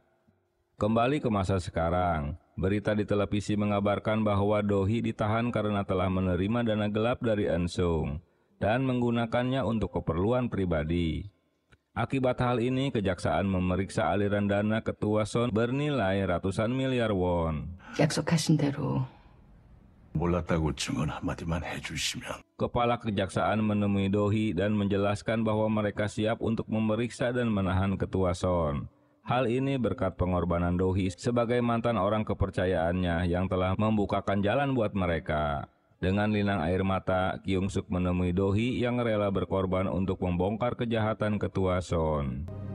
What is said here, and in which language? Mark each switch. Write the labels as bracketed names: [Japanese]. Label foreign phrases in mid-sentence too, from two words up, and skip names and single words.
[Indonesian] Kembali ke masa sekarang, berita di televisi mengabarkan bahwa Do-hee ditahan karena telah menerima dana gelap dari Eun-sung dan menggunakannya untuk keperluan pribadi. Akibat hal ini, kejaksaan memeriksa aliran dana Ketua Son bernilai ratusan miliar won. [Korean] 약속하신 대로. 몰랐다고 증언 한마디만 해주시면. [Indonesian] Kepala kejaksaan menemui Do-hee dan menjelaskan bahwa mereka siap untuk memeriksa dan menahan Ketua Son. Hal ini berkat pengorbanan Do-hee sebagai mantan orang kepercayaannya yang telah membukakan jalan buat mereka. Dengan linang air mata, Kyung-suk menemui Do-hee yang rela berkorban untuk membongkar kejahatan Ketua Son.